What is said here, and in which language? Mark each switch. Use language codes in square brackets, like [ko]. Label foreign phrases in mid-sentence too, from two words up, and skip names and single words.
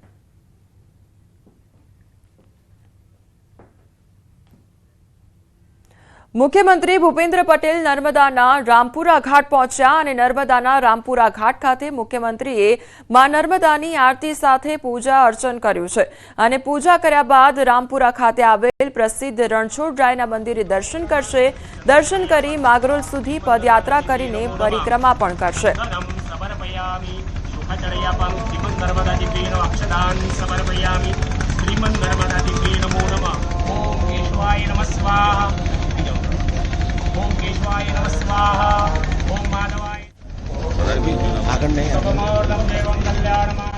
[gu] મુખ્યમંત્રી ભૂપેન્દ્ર પટેલ નર્મદાના રામપુરા ઘાટ પહોંચ્યા અને નર્મદાના રામપુરા ઘાટ ખાતે મુખ્યમંત્રીએ મા નર્મદાની આરતી સાથે પૂજા અર્ચન કર્યું છે અને પૂજા કર્યા બાદ રામપુરા ખાતે આવેલ પ્રસિદ્ધ રણછોડરાયના મંદિરે દર્શન કરશે. દર્શન કરી માગરોલ સુધી પદયાત્રા કરીને પરિક્રમા પણ કરશે. [sa] ओम केशवाय नमः स्वाहा ओम माधवाय [gu] આગળ નહીં [sa] देवं कल्याणम